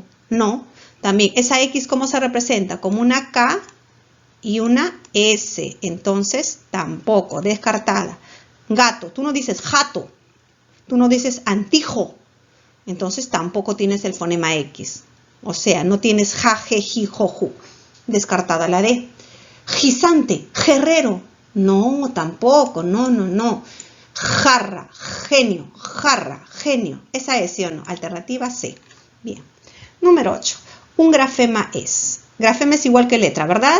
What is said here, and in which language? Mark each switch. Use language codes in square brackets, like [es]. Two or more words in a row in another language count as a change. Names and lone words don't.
[es] No, también esa X, ¿cómo se representa? Como una K y una S, entonces tampoco, descartada. Gato, tú no dices jato, tú no dices antijo, entonces tampoco tienes el fonema X. O sea, no tienes ja, je, ji, jo, ju. Descartada la D. Gisante, guerrero. No, tampoco, no. Jarra, genio, Esa es, ¿sí o no? Alternativa C. Bien. Número 8. Un grafema es. Grafema es igual que letra, ¿verdad?